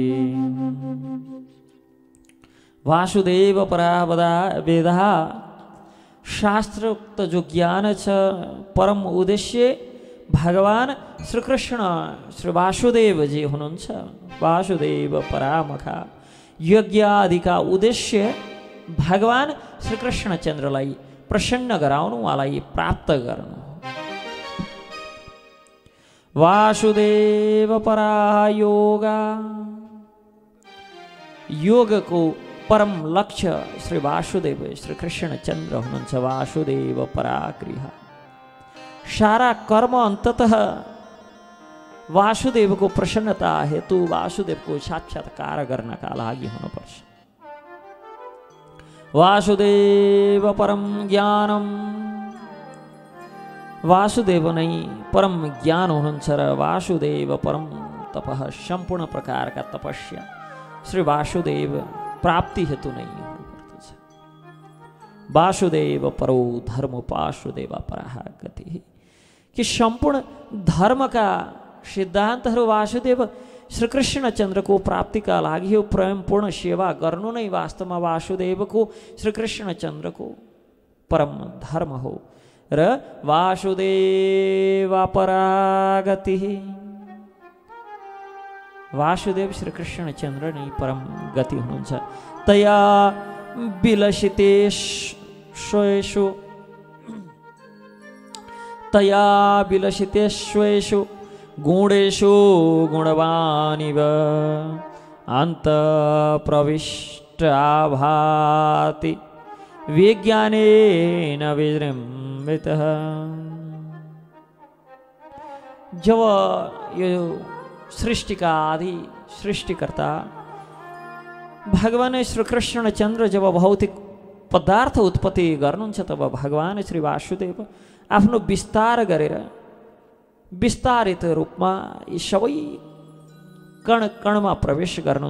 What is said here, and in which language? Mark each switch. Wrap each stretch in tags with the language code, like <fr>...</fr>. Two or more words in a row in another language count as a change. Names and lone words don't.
<sa>वासुदेव परा वेदा</sa> <ne>शास्त्रोक्त जो ज्ञान छ परम उद्देश्य भगवान श्रीकृष्ण श्री वासुदेवजी हुनुहुन्छ।</ne> <sa>वासुदेव परामखा</sa> <ne>यज्ञ आदिका उद्देश्य भगवान श्रीकृष्णचन्द्रलाई प्रसन्न गराउनु, उहाँलाई प्राप्त गर्नु।</ne> <sa>वासुदेव परा योगा,</sa> <ne>योगको परम लक्ष्य श्री वासुदेव श्री कृष्णचन्द्र हुनुहुन्छ।</ne> <sa>वासुदेव परागृह,</sa> <ne>सारा कर्म अन्ततः वासुदेवको प्रसन्नता हेतु वासुदेवको साक्षात्कार गर्नका लागि हुनुपर्छ।</ne> <sa>वासुदेव परम ज्ञानम,</sa> <ne>वासुदेव नै परम ज्ञान हुनुहुन्छ र</ne> <sa>वासुदेव परम तपः,</sa> <ne>सम्पूर्ण प्रकारका तपस्या श्री वासुदेव प्राप्ति हेतु नै हुनुपर्दछ।</ne> <sa>वासुदेव परो धर्म वासुदेव पराः गति,</sa> <ne>कि सम्पूर्ण धर्मका सिद्धान्तहरू वासुदेव श्रीकृष्णचन्द्रको प्राप्तिका लागि यो प्रेमपूर्ण सेवा गर्नु नै वास्तवमा वासुदेवको श्रीकृष्णचन्द्रको परम धर्म हो। र</ne> <sa>वासुदेव परागति,</sa> <ne>वासुदेव श्रीकृष्णचन्द्र नै परम गति हुनुहुन्छ।</ne> <sa>तया विलसितेष्वेषु, तया विलसितेष्वेषु गुणेषु गुणवानिव अन्तःप्रविष्टाभाति विज्ञानेन विजृम्भितः।</sa> <ne>जब यो सृष्टिका आदि सृष्टिकर्ता भगवान श्रीकृष्णचन्द्र जब भौतिक पदार्थ उत्पत्ति गर्नुहुन्छ, तब भगवान श्री वासुदेव आफ्नो विस्तार गरेर विस्तारित रूपमा यी सबै कण कणमा प्रवेश गर्नुहुन्छ।</ne>